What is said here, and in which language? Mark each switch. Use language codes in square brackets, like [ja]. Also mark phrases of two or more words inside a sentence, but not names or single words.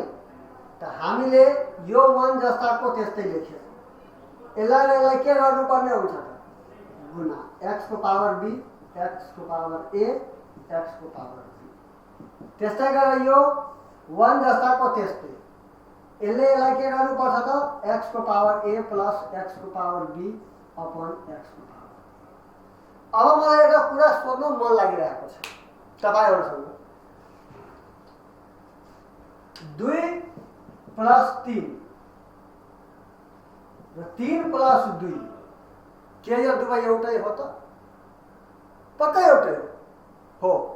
[ne] त हामीले यो 1 जस्ताको त्यस्तै लेख्यो। यसलाई के गर्नुपर्ने हुन्छ त? गुणा x को पावर b, x को पावर a, x को पावर b। त्यस्तै गरेर यो 1 जस्ताको त्यस्तै यसलाई के गर्नुपर्छ त? x को पावर a प्लस x को पावर b अपन x को पावर। अब मलाई एउटा कुरा सोध्नु मन लागिरहेको छ तपाईहरुसँग। 2 + 3 र 3 + 2 के यो दुवै एउटै हो त? पक्कै एउटै हो।